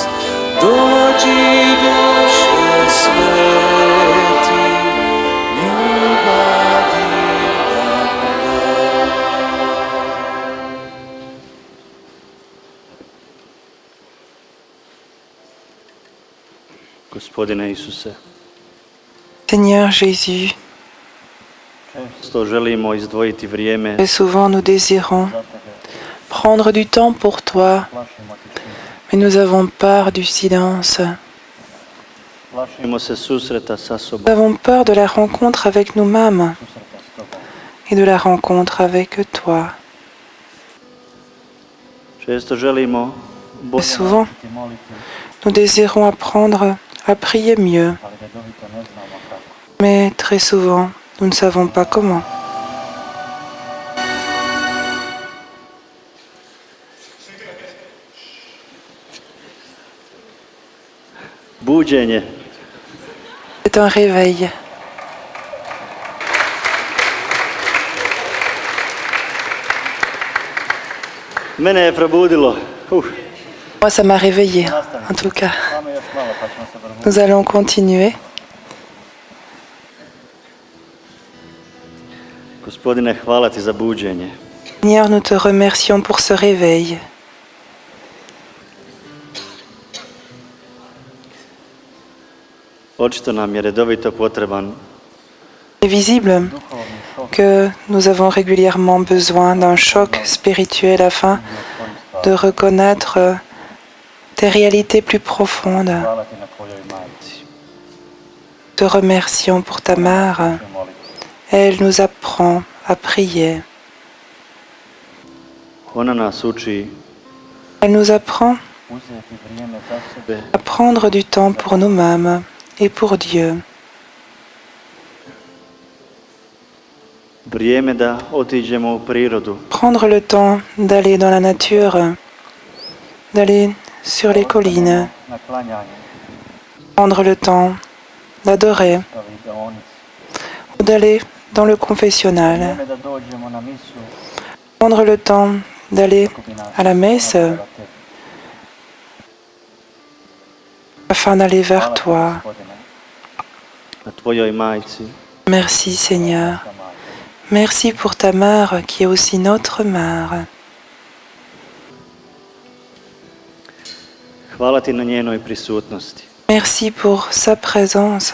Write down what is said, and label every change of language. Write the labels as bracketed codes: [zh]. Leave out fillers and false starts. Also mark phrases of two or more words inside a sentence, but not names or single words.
[hr] Dođi duše sveti, ljubavi nam daj. Gospodine Isuse, [fr] Seigneur Jésus, [hr] često želimo izdvojiti vrijeme [fr] très souvent nous désirons [hr] za Tebe, [fr] prendre du temps pour toi, [hr] plašimo Te tišine, [fr] mais nous avons peur du silence. [hr] plašimo se susreta sa [fr] Nous [hr] sobom, [fr] avons peur de la rencontre avec nous-mêmes [hr] susreta s Tobom. [fr] et de la rencontre avec toi. [hr] Često želimo [fr] Très [hr] bolje [fr] souvent, [hr] naučiti moliti, [fr] nous désirons apprendre à prier mieux, [hr] ali redovito ne znamo kako. [fr] mais très souvent, nous ne savons pas comment. [hr] Buđenje. [fr] C'est un réveil. [hr] Mene je probudilo. [fr] Moi, ça m'a réveillée, en tout cas. [hr] Samo još malo pa ćemo se vrhuti. [fr] Nous allons continuer. [hr] Gospodine, hvala ti za buđenje. [fr] Seigneur, nous te remercions pour ce réveil. [hr] Očito nam je redovito potreban [fr] Il est visible que nous avons régulièrement besoin d'un choc spirituel afin de reconnaître tes réalités plus profondes. [hr] hvala ti na tvojoj majci. [fr] Te remercions pour ta mère. Elle nous apprend à prier. [hr] Ona nas uči [fr] Elle nous apprend [hr] uzeti vrijeme za sebe, [fr] à prendre du temps pour nous-mêmes et pour Dieu. [hr] vrijeme da otiđemo u prirodu, [fr] Prendre le temps d'aller dans la nature, d'aller sur les collines, [hr] na klanjanje, [fr] prendre le temps d'adorer [hr] kao vidionici. [fr] ou d'aller dans le confessionnal, [hr] Vrijeme da dođemo na misu, [fr] prendre le temps d'aller [hr] kupi nas [fr] à la messe [hr] prema tebi. [fr] afin d'aller vers [hr] Hvala ti, [fr] toi. [hr] Gospodine, na tvojoj majci, [fr] Merci Seigneur. [hr] sa majka. [fr] Merci pour ta mère qui est aussi notre mère. [hr] Hvala ti na njenoj prisutnosti, [fr] Merci pour sa présence,